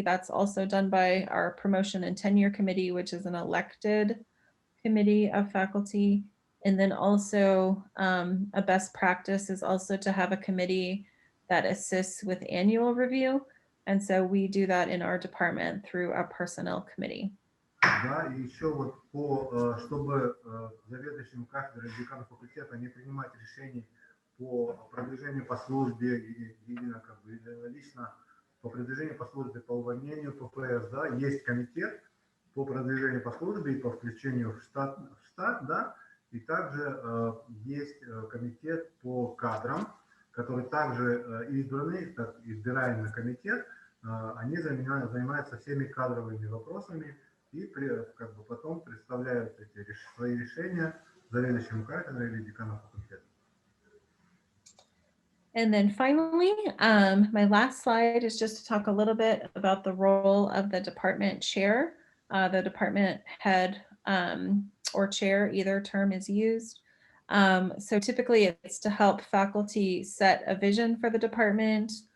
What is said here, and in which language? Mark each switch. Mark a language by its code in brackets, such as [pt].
[en] That's also done by our promotion and tenure committee, which is an elected committee of faculty. And then also a best practice is also to have a committee that assists with annual review. And so we do that in our department through a personnel committee. [ru] Да, и еще вот чтобы заведующим кафедрой и декану факультета не принимать решений по продвижению по службе или как бы лично по продвижению по службе по увольнению ППС, да, есть комитет по продвижению по службе и по включению в штат, да, и также есть комитет по кадрам, который также избранный, так избираемый комитет, они занимаются всеми кадровыми вопросами и как бы потом представляют свои решения заведующему кафедрой или декану факультета. [en] And then finally, my last slide is just to talk a little bit about the role of the department chair, the department head or chair, either term is used. So typically it's to help faculty set a vision for the department.